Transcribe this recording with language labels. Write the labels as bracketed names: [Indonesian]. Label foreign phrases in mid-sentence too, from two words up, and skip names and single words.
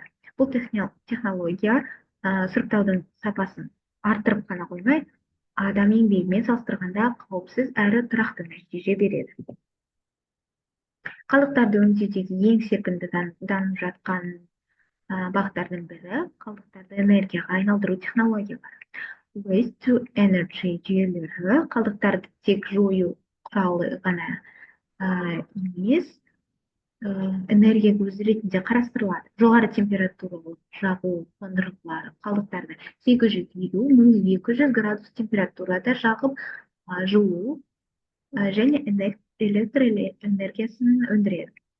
[Kazakh] Бұл технология сұрыптаудың сапасын арттырып қана қоймай, адам еңбегімен салыстырғанда қауіпсіз әрі тұрақты нәтиже береді. Қалдықтарды өңдеудегі ең серпінді дамып жатқан бағыттардың бірі қалдықтарды энергияға айналдыру технологиялары. [English] Waste to energy [Kazakh] жүйелері қалдықтарды тек жою құралы ғана емес, энергия көзі ретінде қарастырылады. Жоғары температуралы жағу қондырғылары қалдықтарды 850-1200 градус температурада жағып жылу және электр энергиясын өндіреді.